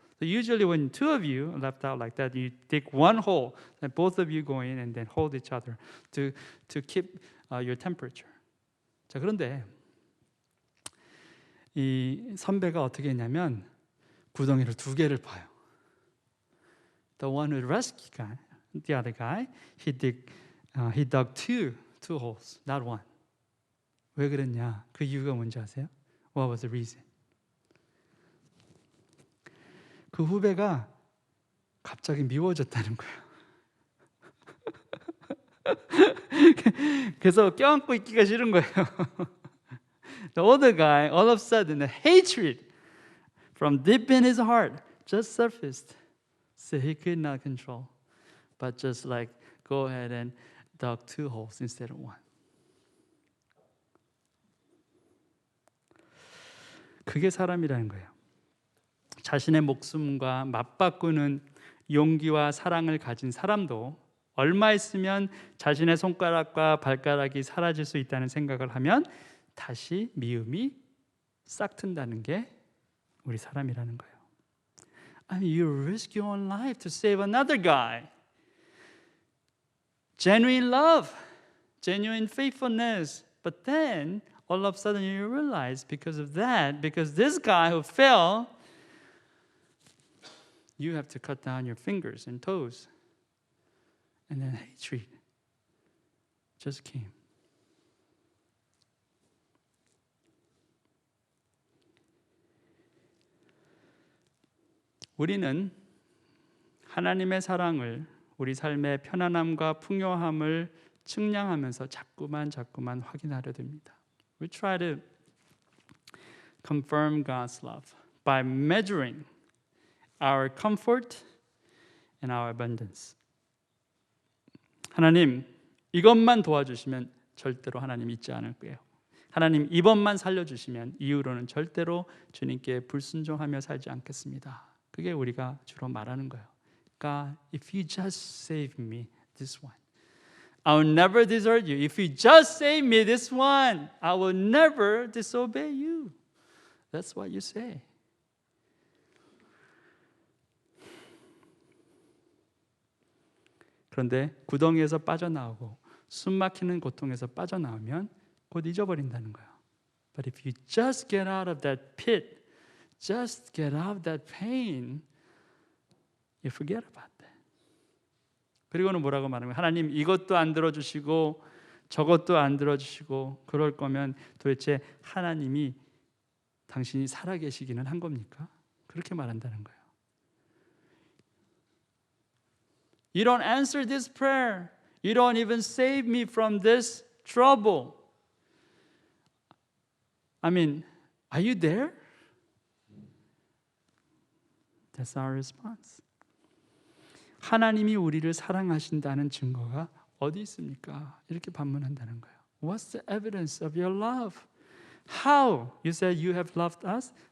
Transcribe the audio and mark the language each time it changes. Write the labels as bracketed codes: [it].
[en] So usually when two of you are left out like that, you dig one hole, and both of you go in and then hold each other to keep your temperature. [ko] 자, 그런데 이 선배가 어떻게 했냐면 구덩이를 2개를 파요. [en] The one who rescued guy, the other guy, he dug two holes, not one. [ko] 왜 그랬냐? 그 이유가 뭔지 아세요? [en] What was the reason? [ko] 그 후배가 갑자기 미워졌다는 거예요. 그래서 껴안고 있기가 싫은 거예요. [en] The other guy, all of a sudden, the hatred from deep in his heart just surfaced. So he could not control, but just like go ahead and dug 2 holes instead of 1. [ko] 그게 사람이라는 거예요. 자신의 목숨과 맞바꾸는 용기와 사랑을 가진 사람도 얼마 있으면 자신의 손가락과 발가락이 사라질 수 있다는 생각을 하면 다시 미움이 싹 튼다는 게 우리 사람이라는 거예요. [en] I mean, you risk your own life to save another guy. Genuine love, genuine faithfulness. But then, all of a sudden you realize because of that, because this guy who fell, you have to cut down your fingers and toes. And then hatred just came. [ko] 우리는 하나님의 사랑을 우리 삶의 편안함과 풍요함을 측량하면서 자꾸만 확인하려 듭니다. [en] We try to confirm God's love by measuring our comfort and our abundance. [ko] 하나님, 이것만 도와주시면 절대로 하나님 잊지 않을 거예요. 하나님, 이번만 살려주시면 이후로는 절대로 주님께 불순종하며 살지 않겠습니다. 그게 우리가 주로 말하는 거예요. [en] God, if you just save me this one, I will never desert you. If you just save me this one, I will never disobey you. That's what you say. [ko] 그런데 구덩이에서 빠져나오고 숨막히는 고통에서 빠져나오면 곧 잊어버린다는 거예요. [en] But if you just get out of that pit, just get out of that pain, you forget about that. [ko] 그리고는 뭐라고 말하는 거예요? 하나님, 이것도 안 들어주시고 저것도 안 들어주시고 그럴 거면 도대체 하나님이 당신이 살아계시기는 한 겁니까? 그렇게 말한다는 거예요. [en] You don't answer this prayer. You don't even save me from this trouble. I mean, are you there? That's our response. [ko] 하나님이 우리를 사랑하신다는 증거가 어디 있습니까? 이렇게 반문한다는 거예요. [en] What's the evidence of your love? How? You said you have loved us.